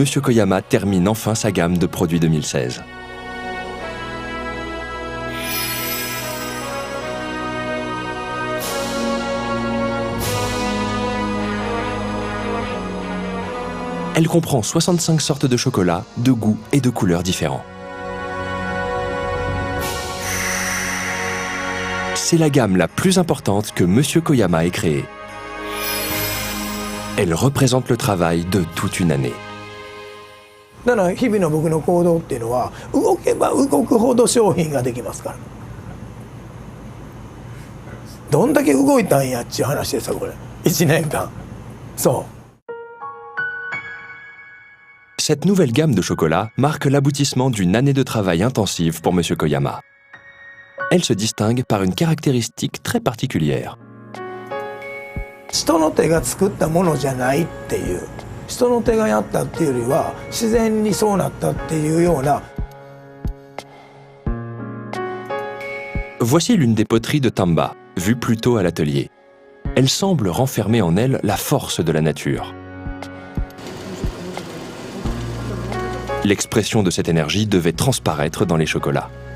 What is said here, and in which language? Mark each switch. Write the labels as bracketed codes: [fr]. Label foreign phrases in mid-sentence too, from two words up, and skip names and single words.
[fr] Koyama termine enfin sa gamme de produits 2016. Elle comprend 65 sortes de chocolat, de goûts et de couleurs différents. C'est la gamme la plus importante que M. Koyama ait créée. Elle représente le travail de toute une année. [ja] だから日々の僕の行動っていうのは動けば動くほど商品ができますから。どんだけ動いたんやっちゅう話ですよこれ。1年間。そう。 [fr] Cette nouvelle gamme de chocolat marque l'aboutissement d'une année de travail intensive pour M. Koyama. Elle se distingue par une caractéristique très particulière. [ja] 人の手が作ったものじゃないっていう、人の手がやったっていうよりは自然にそうなったっていうような。 [fr] Voici l'une des poteries de Tamba, vue plus tôt à l'atelier. Elle semble renfermer en elle la force de la nature. L'expression de cette énergie devait transparaître dans les chocolats.